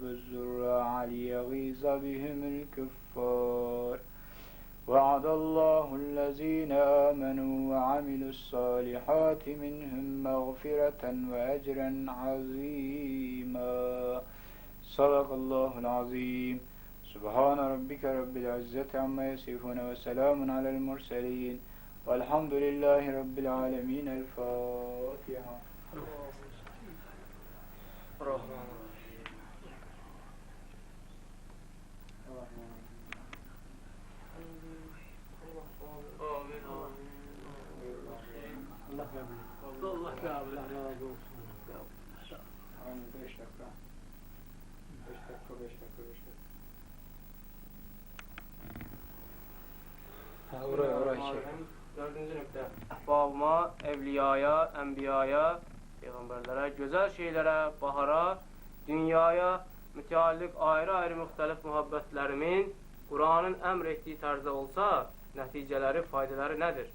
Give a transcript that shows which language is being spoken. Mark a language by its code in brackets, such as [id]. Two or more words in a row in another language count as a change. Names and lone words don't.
[ar] الزراع ليغيظ بهم الكفار وعد الله الذين آمنوا وعملوا الصالحات منهم مغفرة وأجرا عظيما صدق الله العظيم سبحان ربك رب العزة عما يصفون وسلام على المرسلين والحمد لله رب العالمين الفاتحة [tr] Allah kabul razı olsun. Aynen 5 dakika. 5 dakika. Oraya çek. [az] Dördüncü nöqtə. Əhvalıma, evliyaya, ənbiyaya, peyğəmbərlərə, gözəl şeylərə, bahara, dünyaya mütəalliq ayrı-ayrı müxtəlif mühabbətlərimin Qur'anın əmr etdiyi tərzdə olsa, nəticələri, faydaları nədir?